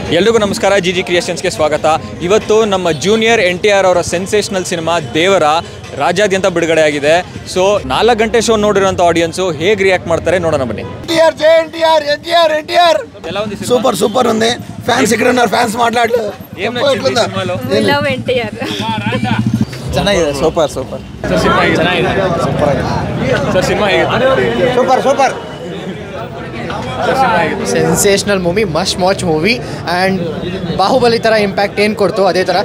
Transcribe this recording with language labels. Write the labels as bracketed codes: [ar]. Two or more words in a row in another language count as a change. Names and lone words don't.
[kn] ಎಲ್ರಿಗೂ ನಮಸ್ಕಾರ, ಜಿಜಿ ಕ್ರಿಯೇಷನ್ಸ್ಗೆ ಸ್ವಾಗತ. ಇವತ್ತು ನಮ್ಮ ಜೂನಿಯರ್ NTR ಅವರ ಸೆನ್ಸೇಷನಲ್ ಸಿನಿಮಾ ದೇವರ ರಾಜ್ಯಾದ್ಯಂತ ಬಿಡುಗಡೆ ಆಗಿದೆ. ಸೊ 4 ಗಂಟೆ ಶೋ ನೋಡಿರೋಂಥ ಆಡಿಯನ್ಸು ಹೇಗೆ ರಿಯಾಕ್ಟ್ ಮಾಡ್ತಾರೆ ನೋಡೋಣ ಬನ್ನಿ. [en] super super [te] ఉంది. ఫ్యాన్స్ ఇక్కడ ఉన్నారు, ఫ్యాన్స్ మాట్లాడలేదు. [kn] ಚೆನ್ನಾಗಿದೆ, [en] super super [te] సూపర్ [en] sensational movie, must watch movie. [kn] ಆ್ಯಂಡ್ ಬಾಹುಬಲಿ ಥರ ಇಂಪ್ಯಾಕ್ಟ್ ಏನು ಕೊಡ್ತು ಅದೇ ಥರ.